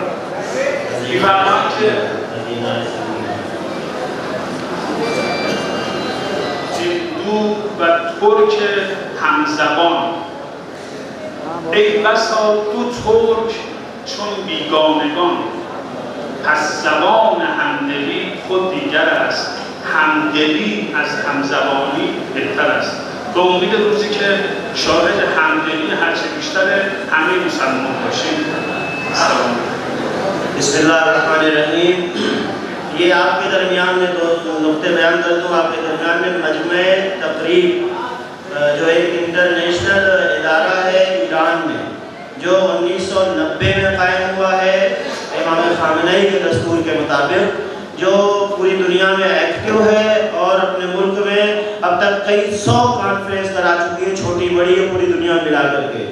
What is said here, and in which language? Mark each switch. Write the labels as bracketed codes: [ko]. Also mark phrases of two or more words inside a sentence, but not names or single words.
[fa] می‌فرمایند که هندو و ترک همزبان، ای بسا دو ترک چون بیگانگان، پس زبان همدلی خود دیگر است، همدلی از همزبانی بهتر است. به امید روزی که شاهد همدلی هرچه بیشتر همه مسلمان باشیم. سلام. [ar] بسم اللہ الرحمن الرحیم. [ur] یہ آپ کے درمیان میں دو نقطے بیان کر دوں. آپ کے درمیان میں مجمع تقریب جو ایک انٹرنیشنل ادارہ ہے ایران میں، جو 1990 میں قائم ہوا ہے امام خامنہ کے دستور کے مطابق، جو پوری دنیا میں ایکٹیو ہے اور اپنے ملک میں اب تک کئی 100 کانفرنس کرا چکی ہے، چھوٹی بڑی ہے، پوری دنیا میں ملا کر کے.